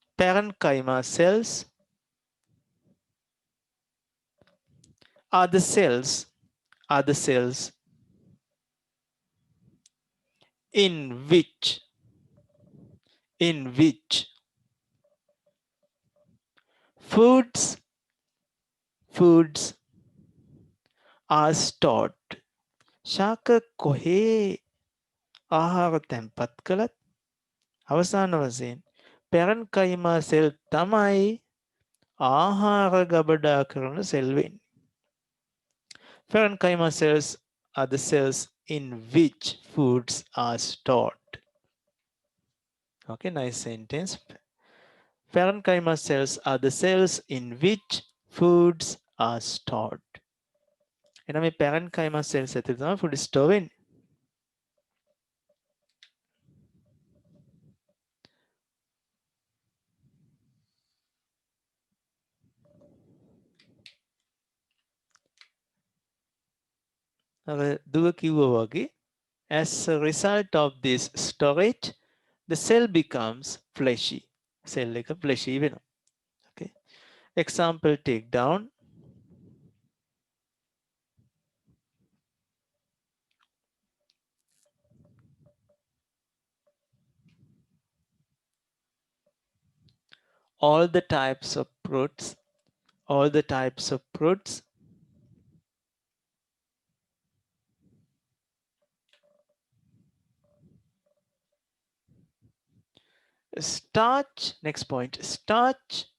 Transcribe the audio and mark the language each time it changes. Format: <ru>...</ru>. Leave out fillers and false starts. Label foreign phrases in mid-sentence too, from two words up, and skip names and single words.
<en>are the cells in which foods are stored.</en> <si>ශාක කොහේ ආහාර තැන්පත් කළත් අවසාන වශයෙන්</si> <en>parenchyma cell</en> <si>තමයි ආහාර ගබඩා කරන සෙල් වෙන්නේ.</si> <en>Parenchyma cells are the cells in which foods are stored. Okay, nice sentence. Parenchyma cells are the cells in which foods are stored.</en> <si>එහෙනම් මේ</si> <en>parenchyma cells</en> <si>ඇතුළේ තමයි</si> <en>food store</en> <si>වෙන්නේ. අර දුව කිව්වා වගේ</si> <en>as a result of this storage the cell becomes fleshy.</en> <si>Cell එක fleshy වෙනවා. Okay.</si> <en>Example take down. All the types of fruits starch, next point, starch</en>